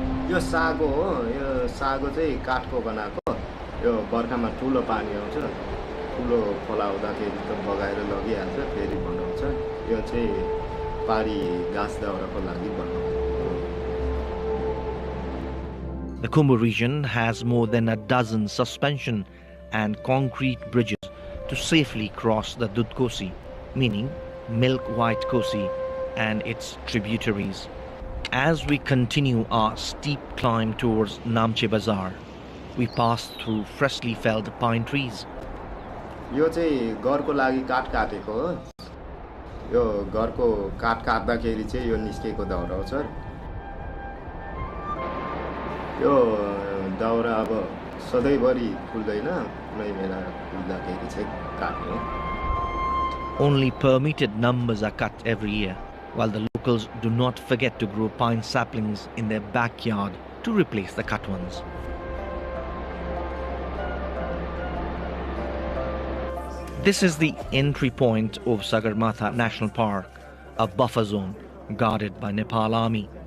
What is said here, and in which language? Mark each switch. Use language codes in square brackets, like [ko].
[ne] यो सागो हो यो सागो चाहिँ काठको बनाएको यो बर्खामा ठुलो पानी आउँछ ठुलो खोला हुँदाखेरि त बगाएर लगिहाल्छ फेरि बनाउँछ यो चाहिँ पारी घाँस दाउराको लागि बनाउँछ [en] The Kumbh region has more than a dozen suspension and concrete bridges to safely cross the Dudh Kosi, meaning Milk White Kosi and its tributaries. As we continue our steep climb towards Namche Bazaar, we pass through freshly felled pine trees. [ne] यो चाहिँ घरको लागि काठ काटेको हो यो घरको काठ काट्दाखेरि चाहिँ यो निस्केको दाउरा हो सर। यो दाउरा अब सधैँभरि खुल्दैन, कुनै बेला खुल्दाखेरि चाहिँ काट्ने हो। [en] Only permitted numbers are cut every year, while the locals do not forget to grow pine saplings in their backyard to replace the cut ones. This is the entry point of Sagarmatha National Park, a buffer zone guarded by Nepal Army.